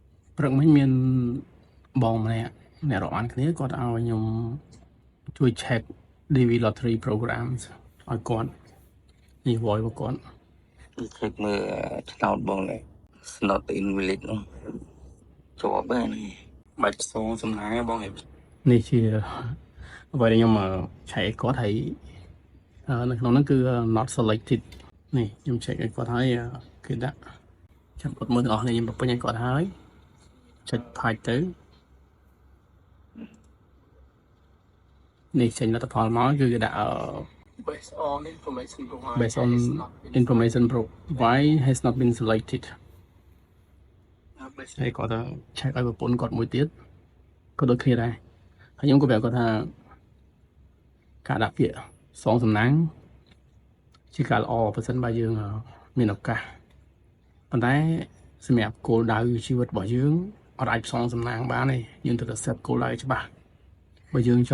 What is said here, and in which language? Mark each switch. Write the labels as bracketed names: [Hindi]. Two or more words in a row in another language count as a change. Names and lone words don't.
[Khmer] ព្រឹកមិញមានបងម្នាក់អ្នករាប់អានគ្នាគាត់ឲ្យខ្ញុំជួយ [English] check DV lottery programs [Khmer] ឲ្យគាត់នេះ voice របស់គាត់ check មើលឆ្នោតបងនេះ [English] not in village [Khmer] នោះជាប់ហ្នឹងបាច់ផ្សងសំណាងបង នេះជាអ្វីដែលខ្ញុំឆែកឲ្យគាត់ហើយនៅក្នុងហ្នឹងគឺ [English] not selected [Khmer] នេះខ្ញុំ check ឲ្យគាត់ហើយគេដាក់ចាំគាត់មើលទាំងអស់គ្នាខ្ញុំបញ្ពេញឲ្យគាត់ហើយចុចផាច់ទៅ នេះចេញលទ្ធផលមកគឺគេដាក់ [English] based on information provided has not been selected [Khmer] ហើយគាត់ check ឲ្យប្រពន្ធគាត់មួយទៀតក៏ដូចគ្នាដែរ ហើយខ្ញុំក៏ប្រាប់គាត់ថាការដាក់ពាក្យសងសំណាងជាការល្អប្រសិនបើយើងមានឱកាសប៉ុន្តែសម្រាប់គោលដៅជីវិតរបស់យើងអត់អាចផ្សងសំណាងបានទេយើងត្រូវតែ set គោលដៅច្បាស់បើយើងច